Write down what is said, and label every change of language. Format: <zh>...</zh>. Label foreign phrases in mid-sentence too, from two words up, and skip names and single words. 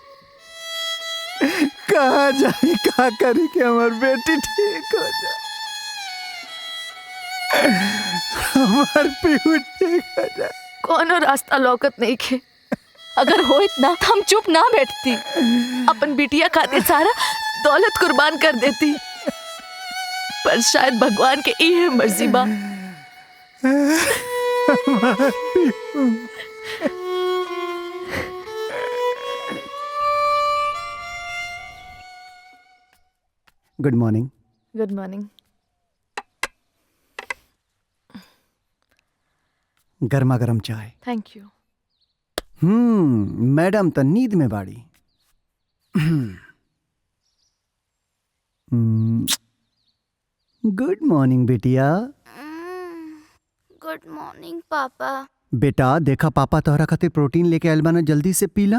<bho>कहाँ जाई का करी कि हमार बेटी ठीक हो जाए, हमार पीहू ठीक हो जाए। कोनो रास्ता लौकत नहीं खे। अगर होइत ना तो हम चुप ना बैठती, अपन बिटिया खातिर सारा दौलत कुर्बान कर देती। पर शायद भगवान के ई है मर्जी बा।</bho> <en>good morning. good morning.</en> <bho>गर्मा गर्म चाय।</bho> <en>thank you.</en> <bho>मैडम तो नींद में बाड़ी।</bho> <en>good morning</en> <bho>बिटिया।</bho> <en>good morning papa.</en> <bho>बेटा देखा पापा तोहरा खातिर प्रोटीन लेके आइल बाना, जल्दी से पीला।</bho>